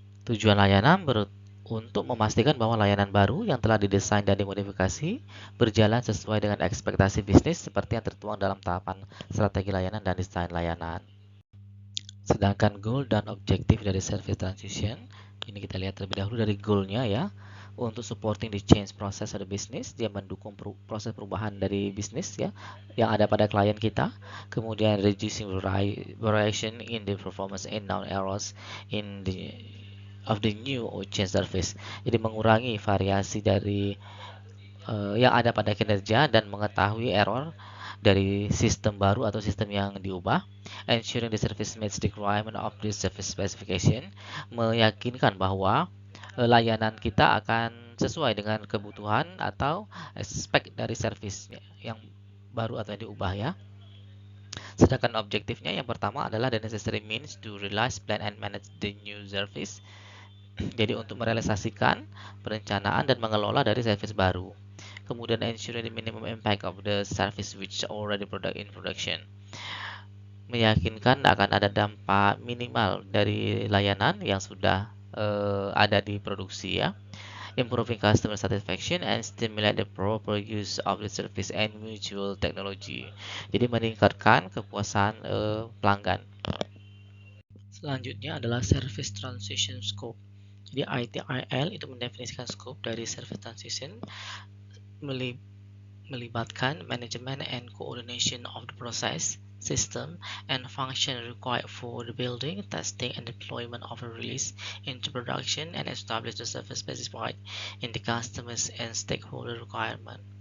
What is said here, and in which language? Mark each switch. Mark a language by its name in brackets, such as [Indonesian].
[Indonesian] Tujuan layanan untuk memastikan bahwa layanan baru yang telah didesain dan dimodifikasi berjalan sesuai dengan ekspektasi bisnis seperti yang tertuang dalam tahapan strategi layanan dan desain layanan. Sedangkan goal dan objektif dari service transition, ini kita lihat terlebih dahulu dari goalnya ya. Untuk [English] supporting the change process of the business, [Indonesian] dia mendukung proses perubahan dari bisnis ya yang ada pada klien kita. Kemudian [English] reducing variation in the performance and known errors in the of the new or change service. [Indonesian] Jadi mengurangi variasi dari yang ada pada kinerja dan mengetahui error dari sistem baru atau sistem yang diubah. [English] Ensuring the service meets the requirement of the service specification, [Indonesian] meyakinkan bahwa layanan kita akan sesuai dengan kebutuhan atau spek dari service yang baru atau yang diubah ya. Sedangkan objektifnya yang pertama adalah [English] the necessary means to realize, plan and manage the new service. [Indonesian] Jadi untuk merealisasikan perencanaan dan mengelola dari service baru. Kemudian [English] ensuring the minimum impact of the service which already in production. [Indonesian] Meyakinkan akan ada dampak minimal dari layanan yang sudah ada di produksi ya. [English] Improving customer satisfaction and stimulate the proper use of the service and mutual technology. [Indonesian] Jadi meningkatkan kepuasan pelanggan. Selanjutnya adalah service transition scope. Jadi ITIL itu mendefinisikan scope dari service transition melibatkan manajemen [English] and coordination of the process, system, and function required for the building, testing, and deployment of a release into production and establish the service specified in the customers and stakeholder requirement.